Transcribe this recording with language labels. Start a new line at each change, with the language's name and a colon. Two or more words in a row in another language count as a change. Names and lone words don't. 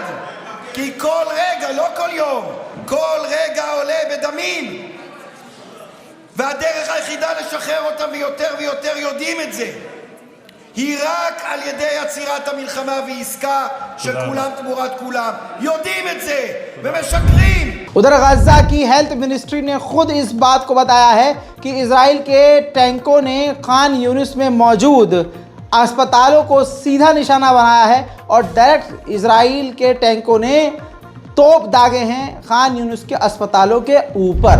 Hebrew: כי כל רגע, לא כל יום, כל רגע עולה בדמים. והדרך היחידה לשחרר אותם ויותר ויותר יודעים את זה היא רק על ידי עצירת המלחמה ועסקה של כולם תמורת כולם. יודעים את זה ומשקרים.
Hindi: उधर गज़ा की
English: health ministry
Hindi: ने खुद इस बात को बताया है कि इजराइल के टैंकों ने खान यूनिस में मौजूद अस्पतालों को सीधा निशाना बनाया है और डायरेक्ट इजराइल के टैंकों ने तोप दागे हैं खान यूनिस के अस्पतालों के ऊपर।